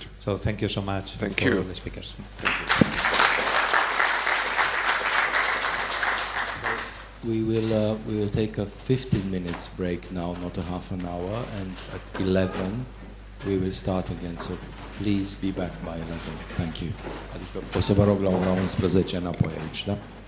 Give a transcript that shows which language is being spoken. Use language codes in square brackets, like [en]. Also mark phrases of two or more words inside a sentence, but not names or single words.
[en] So thank you so much for all the speakers. We will take a 15 minutes break now, not a half an hour, and at 11 we will start again. So please be back by 11. Thank you. [ro] Adică o să vă rog la ora 11 înapoi aici, da?